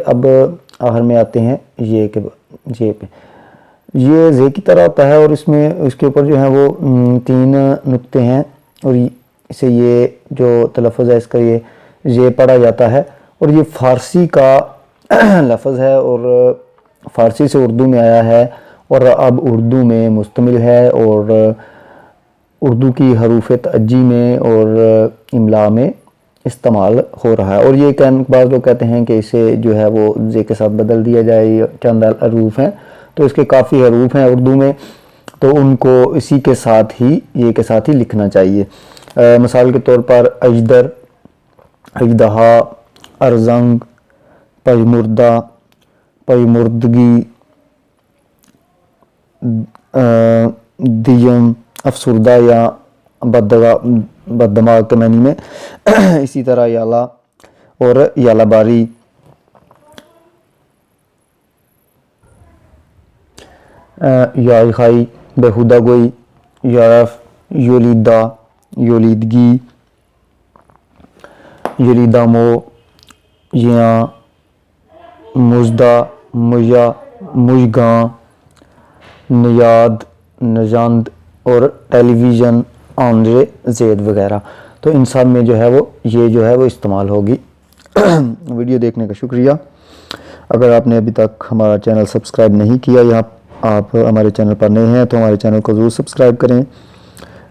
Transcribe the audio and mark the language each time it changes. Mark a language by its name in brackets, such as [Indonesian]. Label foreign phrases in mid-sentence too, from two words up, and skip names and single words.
[Urdu] اب آخر میں آتے ہیں یہ پہ، یہ زے کی طرح ہوتا ہے، اور اس کے اوپر جو ہے وہ 3 نقطے ہیں، اور اسے یہ جو تلفظ ہے اس کا یہ پڑھا جاتا ہے، اور یہ فارسی کا لفظ ہے، اور فارسی سے اردو میں آیا ہے، اور اب اردو میں مشتمل ہے، اور اردو کی حروف تعجی میں اور املا میں استعمال ہو رہا ہے۔ اور یہ بعض لوگ کہتے ہیں کہ اسے جو ہے وہ زے کے ساتھ بدل دیا جائے، چند حروف ہیں، تو اس کے کافی حروف ہیں اردو میں، تو ان کو اسی کے ساتھ ہی لکھنا چاہیے۔ مثال کے طور پر اجدر، اژدہا، ارزنگ، پژمردہ، پژمردگی، دیم، افسردہ یا بددماغ کے معنی میں، اسی طرح یالا اور یالا باری، یائی خائی، بےہودہ گوئی، یارف، یولیدہ، یولیدگی، یولیدہ مو، یاں، مزدہ، مجا، مجگاں، نیاد، نژند، اور ٹیلی ویژن، آندرے، زید وغیرہ، تو ان سب میں جو ہے وہ یہ جو ہے وہ استعمال ہوگی۔ ویڈیو دیکھنے کا شکریہ۔ اگر آپ نے ابھی تک ہمارا چینل سبسکرائب نہیں کیا یا آپ ہمارے چینل پر نئے ہیں تو ہمارے چینل کو ضرور سبسکرائب کریں۔